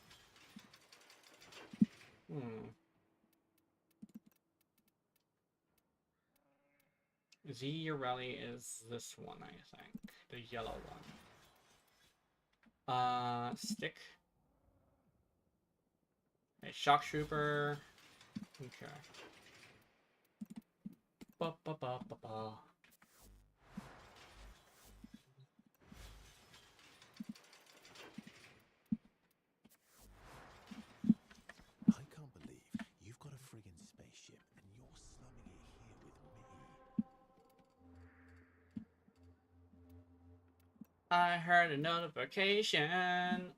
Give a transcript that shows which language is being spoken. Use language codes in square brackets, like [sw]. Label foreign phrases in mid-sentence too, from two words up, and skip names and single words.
[en] The Ureli is this one, I think. The yellow one. Stick. A shock trooper. Okay. Ba ba ba ba ba. I can't believe you've got a friggin' spaceship and you're slumming it here with me. I heard a notification.